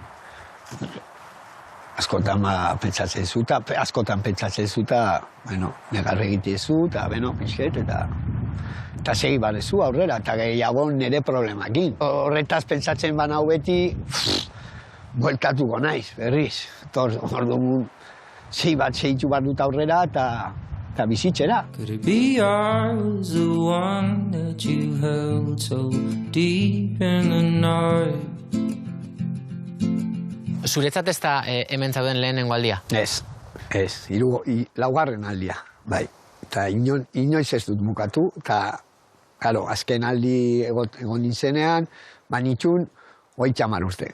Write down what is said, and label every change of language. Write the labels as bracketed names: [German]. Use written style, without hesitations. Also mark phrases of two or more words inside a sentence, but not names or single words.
[Basque] Askotan pentsatzen zuta, bueno, negarre egite zu, eta, bueno, pixket, eta segi badezu aurrera, eta gehiago nire problemakin. Horretaz pentsatzen banau beti, bueltatuko naiz, berriz. Orduan, segitu bat dut aurrera, eta bizitzera. [English] Could it be I was the one that you held so deep in the night? [Basque] Zuretzat ez da hemen zauden lehenengo aldia? Ez. Laugarren aldia, bai. Eta inoiz ez dut bukatu, eta, karo, azken aldi egon nintzenean, banitxun, 30 urte.